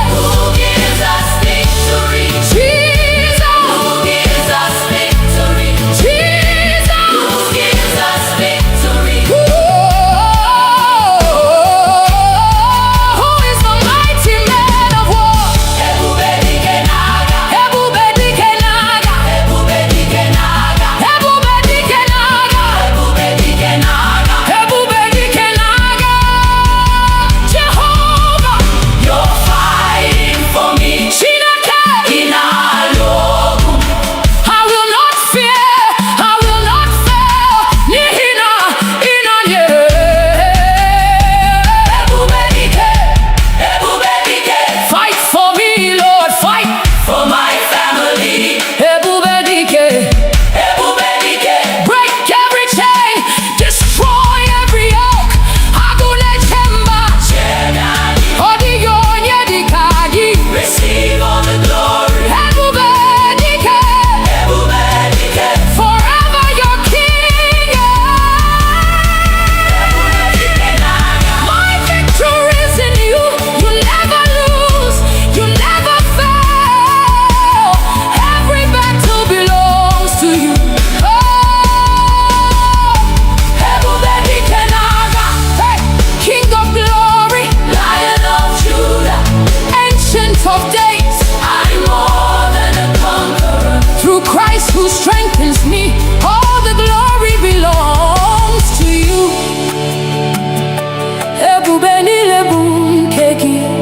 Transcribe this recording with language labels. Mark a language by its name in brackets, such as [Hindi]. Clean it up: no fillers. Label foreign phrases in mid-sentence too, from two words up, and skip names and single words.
[English] Who gives us victory? Jesus. Who gives us victory? Jesus. Who gives us victory? Who is the mighty man of war? [Igbo] Ebube dike n'agha. Ebube dike n'agha. Ebube dike n'agha. Ebube dike n'agha. Ebube dike n'agha. Ebube dike n'agha. [English] Jehovah, you're fighting for me. [Igbo] Chineke, ị na-alụ ọgụ. [English] I will not fear, I will not fail. [Igbo] N'ihi na ị nọnyere. Ebube dike, ebube dike. [English] Fight for me, Lord, fight for my family. [Igbo] Ebube dike, ebube dike. [English] Break every chain, destroy every yoke. [Igbo] Agụle chemba, ọdịghị onye dịka gị. [English] Receive all the glory. [Igbo] Ebube dike, ebube dike. [English] Forever your king. [Igbo] Ebube dike n'agha. [English] My victory is in you. You never lose, you never fail. Every battle belongs to you. [Igbo] Ebube dike n'agha. [English] Hey, King of glory, Lion of Judah, Ancient of days, I'm more than a conqueror. Through Christ who strengthens me, all the glory belongs to you. [Igbo] Ebube niile bụ nke gị.